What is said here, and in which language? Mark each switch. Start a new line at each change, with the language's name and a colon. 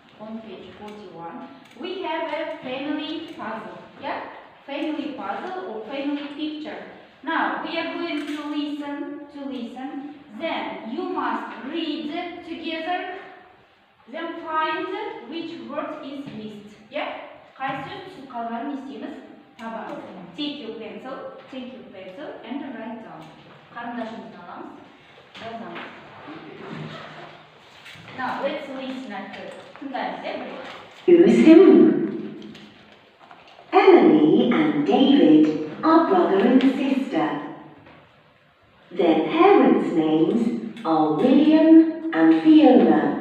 English: On page 41, we have a family puzzle, yeah? Family puzzle or family picture. Now we are going to listen. Then you must read together. Then find which word is missed. Yeah?
Kazakh: Қайсы түсіп қалғанын естеміз табамыз.
English: Take your pencil and write down.
Kazakh: Қарындашымызды аламыз, жазамыз.
English: Now let's listen at first.
Kazakh: Тыңдаймыз, иә, бірге?
English: Who's who? Emily and David are brother and sister. Their parents' names are William and Fiona.